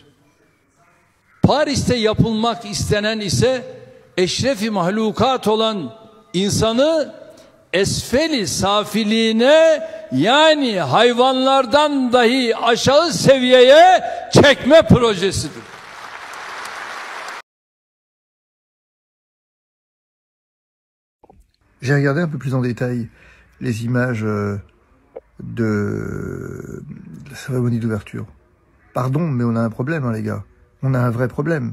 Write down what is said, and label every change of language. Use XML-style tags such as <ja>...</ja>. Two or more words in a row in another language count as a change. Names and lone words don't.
<tr>Paris'te yapılmak istenen ise eşrefi mahlukat olan insanı esfeli safiliğine, yani hayvanlardan dahi aşağı seviyeye çekme projesidir.</tr> <fr>J'ai regardé un peu plus en détail les images de la cérémonie d'ouverture. Pardon, mais on a un problème, hein, les gars. On a un vrai problème.</fr>